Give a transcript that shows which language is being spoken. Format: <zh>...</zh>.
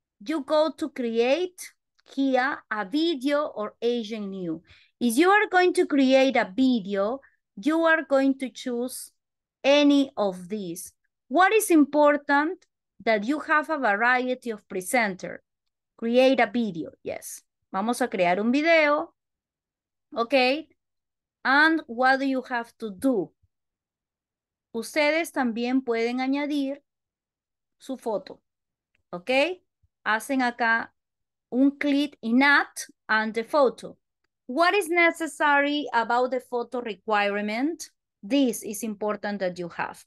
<en>You go to create here a video or agent new. If you are going to create a video, you are going to choose any of these. What is important? That you have a variety of presenter. Create a video, yes.</en> <es>Vamos a crear un video, okay. And what do you have to do? Ustedes también pueden añadir su foto, ok. Hacen acá un clic</es> <en>in add and the photo. What is necessary about the photo requirement? This is important that you have.</en>